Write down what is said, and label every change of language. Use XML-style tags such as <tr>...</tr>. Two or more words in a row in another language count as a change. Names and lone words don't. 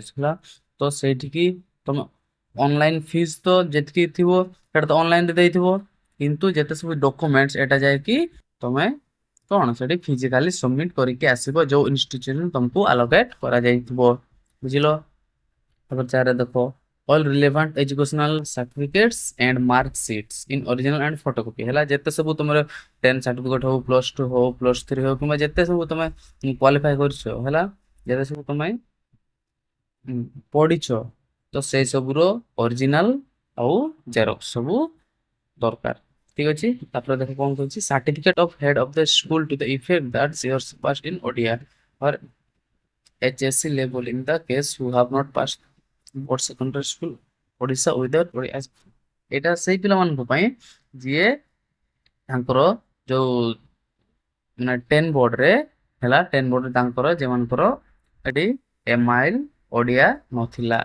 <or>ହେଲା, ତ ସେଇଠିକି ତମେ</or> <en>online fees</en> <or>ତ ଯେତିକି ଥିବ ସେଟା ତ ଅନଲାଇନରେ ଦେଇଥିବ, କିନ୍ତୁ ଯେତେ ସବୁ ଡକୁମେଣ୍ଟସ ଏଟା ଯାଇକି ତମେ କ'ଣ ସେଠି</or> <en>physically submit</en> <or>କରିକି ଆସିବ, ଯୋଉ ଇନଷ୍ଟିଟ୍ୟୁସନ ତମକୁ ଆଲୋକେଟ କରାଯାଇଥିବ। ବୁଝିଲ? ତାପରେ 4ରେ ଦେଖ,</or> <en>all relevant educational certificates and mark sheets in original and photocopy।</en> <or>ହେଲା, ଯେତେ ସବୁ ତମର 10 ସାର୍ଟିଫିକେଟ ହଉ, +2 ହଉ, +3 ହଉ, କିମ୍ବା ଯେତେ ସବୁ ତମେ କ୍ୱାଲିଫାଇ କରିଛ, ହେଲା, ଯେତେ ସବୁ ତମେ ପଢିଛ, ତ ସେଇ ସବୁର ଅରିଜିନାଲ ଆଉ ଜେରକ୍ସ ସବୁ ଦରକାର। ଠିକ ଅଛି। ତାପରେ ଦେଖ କ'ଣ କହିଛି,</or> <en>Certificate of head of the school to the effect that yours passed in ODIA or HSC level in the case who have not passed Board Secondary School Odisha without Odia.</en> <or>ଏଇଟା ସେଇ ପିଲାମାନଙ୍କ ପାଇଁ ଯିଏ ତାଙ୍କର ଯୋଉ ମାନେ 10 ବୋର୍ଡରେ, ହେଲା, 10 ବୋର୍ଡରେ ତାଙ୍କର ଯେମାନଙ୍କର ଏଠି ଏମାଇଲ ଓଡ଼ିଆ ନଥିଲା।</or>